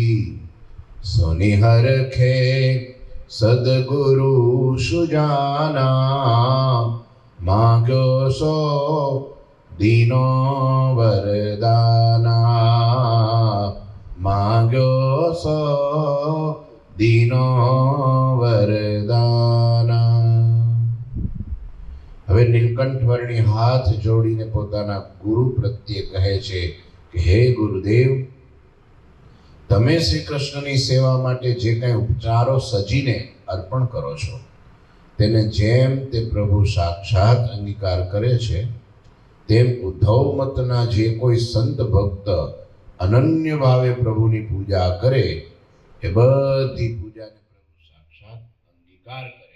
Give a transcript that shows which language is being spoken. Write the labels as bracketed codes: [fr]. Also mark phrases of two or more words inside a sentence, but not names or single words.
[hi] सुनिहर खे सदगुरु सुजाना मांग्यो सो दीनो वरदाना। मांग्यो सो दीनो वरदाना। [gu] હવે નીલકંઠવર્ણી હાથ જોડીને પોતાના ગુરુ પ્રત્યે કહે છે કે હે ગુરુદેવ, તમે શ્રી કૃષ્ણની સેવા માટે જે કંઈ ઉપચારો સજીને અર્પણ કરો છો તેને જેમ તે પ્રભુ સાક્ષાત અંગીકાર કરે છે તેમ ઉદ્ધવ મતના જે કોઈ સંત ભક્ત અનન્ય ભાવે પ્રભુની પૂજા કરે એ બધી પૂજાને પ્રભુ સાક્ષાત અંગીકાર કરે।